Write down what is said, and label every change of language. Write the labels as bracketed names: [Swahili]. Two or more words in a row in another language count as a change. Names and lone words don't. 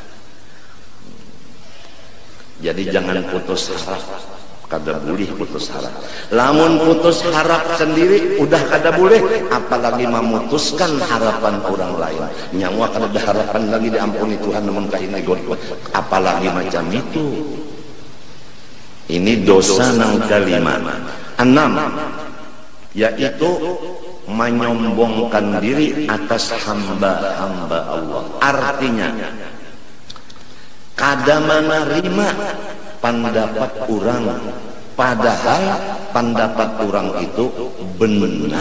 [Banjar] Jadi jangan putus harap, kada boleh putus harap. Lamun putus harap sendiri udah kada boleh, apalagi memutuskan harapan orang lain. Nyawa kada ada harapan lagi diampuni Tuhan, namun kahini god, apalagi macam itu. Ini dosa nang kelima. 6, yaitu menyombongkan diri atas hamba-hamba Allah. Artinya kada menerima pendapat orang, padahal pendapat orang itu benar.